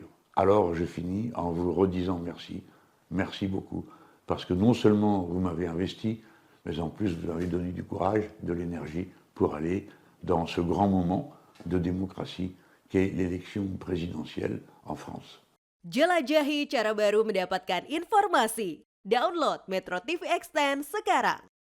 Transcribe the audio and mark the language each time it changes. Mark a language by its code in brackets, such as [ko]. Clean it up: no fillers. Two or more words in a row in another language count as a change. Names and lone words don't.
[fr] Alors je finis en vous redisant merci, merci beaucoup, parce que non seulement vous m'avez investi, mais en plus vous m'avez donné du courage, de l'énergie pour aller dans ce grand moment de démocratie qu'est l'élection présidentielle en France. [id] Jelajahi cara baru mendapatkan informasi. Download Metro TV Extend sekarang.